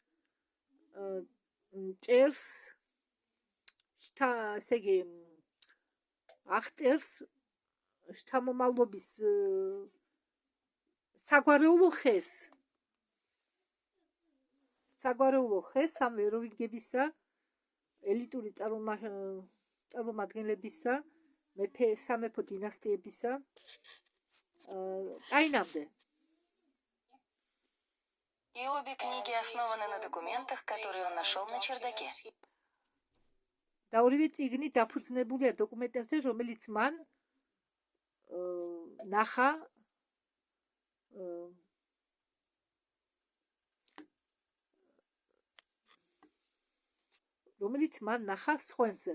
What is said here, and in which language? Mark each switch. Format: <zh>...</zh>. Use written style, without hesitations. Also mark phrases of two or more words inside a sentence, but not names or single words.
<ka>წერს ესე იგი აღწერს შთამომავლობის საგვარეულო ხეს. საგვარეულო ხე სამვეროვიგებისა, ელიტური წარმომადგენლებისა, სამეფო დინასტიებისა, კაინამდე.</ka> <ru>И обе книги основаны на документах, которые он нашел на чердаке.</ru> <ka>და ორივე წიგნი დაფუძნებულია დოკუმენტებზე, რომელიც მან ნახა სხვენზე.</ka>